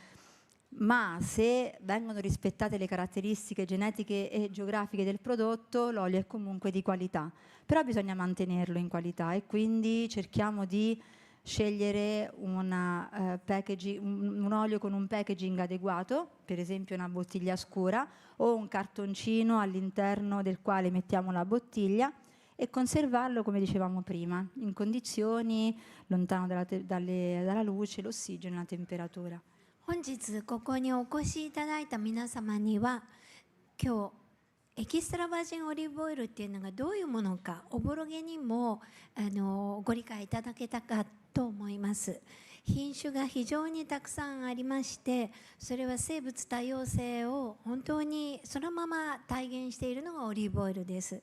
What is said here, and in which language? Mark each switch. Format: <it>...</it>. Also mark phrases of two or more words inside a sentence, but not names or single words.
<it>Ma se vengono rispettate le caratteristiche genetiche e geografiche del prodotto, l'olio è comunque di qualità, però bisogna mantenerlo in qualità, e quindi cerchiamo di scegliere un olio con un packaging adeguato, per esempio una bottiglia scura o un cartoncino all'interno del quale mettiamo la bottiglia, e conservarlo, come dicevamo prima, in condizioni lontano dalla luce, l'ossigeno e la temperatura.</it> <ja>本日ここにお越しいただいた皆様には、今日エキストラバージンオリーブオイルっていうのがどういうものか、おぼろげにもご理解いただけたかと思います。品種が非常にたくさんありまして、それは生物多様性を本当にそのまま体現しているのがオリーブオイルです。</ja>